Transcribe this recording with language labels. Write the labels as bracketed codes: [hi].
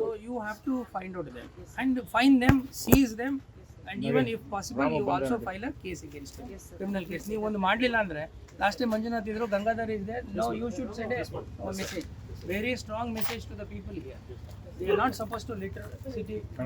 [en] So you have to find out them and find them, seize them, and even if possible you also file a case against them. Criminal case. [kn] ನೀವು ಒಂದು ಮಾಡಲಿಲ್ಲ ಅಂದ್ರೆ last time Manjunath ಇದ್ರು, ಗಂಗಾಧರ್ ಇದೆ. [en] No, you should send a message, very strong message to the people here. They are not supposed to litter city.